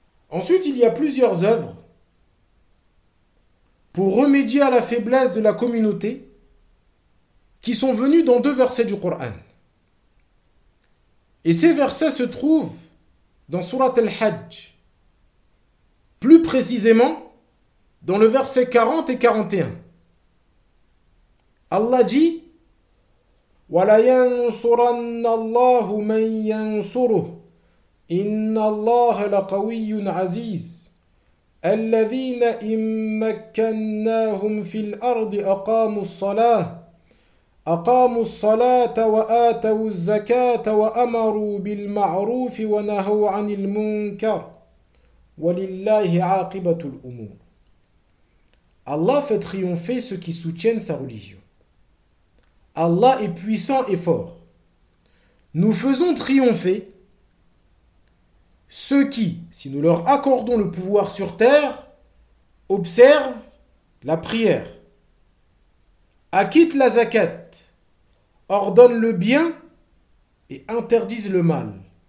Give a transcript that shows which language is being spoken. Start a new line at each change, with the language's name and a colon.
French: Ensuite, il y a plusieurs œuvres pour remédier à la faiblesse de la communauté qui sont venues dans deux versets du Coran. Et ces versets se trouvent dans Sourate Al-Hajj, plus précisément dans le verset 40 et 41. Allah dit
Arabic: وَلَيَنْصُرَنَّ اللَّهُ مَنْ يَنْصُرُهُ إِنَّ اللَّهَ لَقَوِيٌّ عَزِيزٌ الَّذِينَ إِن مَكَّنَّاهُمْ فِي الْأَرْضِ أَقَامُوا الصَّلَاةَ وَآتَوُوا الزَّكَاةَ وَأَمَرُوا بِالْمَعْرُوفِ وَنَهَوْا عَنِ الْمُنْكَرِ وَلِلَّهِ عَاقِبَةُ الْأُمُورِ
French: Allah fait triompher ceux qui soutiennent sa religion. Allah est puissant et fort. Nous faisons triompher ceux qui, si nous leur accordons le pouvoir sur terre, observent la prière, acquittent la zakat, ordonnent le bien et interdisent le mal.